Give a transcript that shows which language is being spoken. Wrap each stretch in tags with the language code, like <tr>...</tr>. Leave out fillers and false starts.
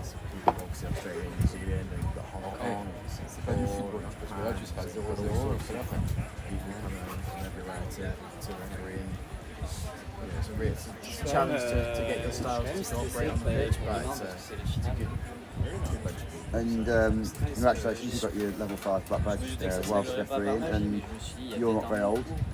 <en>people obviously Australia, New Zealand, and you've got Hong Kong.</en> <fr>C'est pas du football, hein, parce que là tu seras 0-0 et c'est la fin.</fr> <en>People coming over from everywhere to referee. You know, it's a challenge to get your styles to operate on the pitch, but it's a good bunch of people. And congratulations, you got your level 5 black badge whilst refereeing, and you're not very old.</en>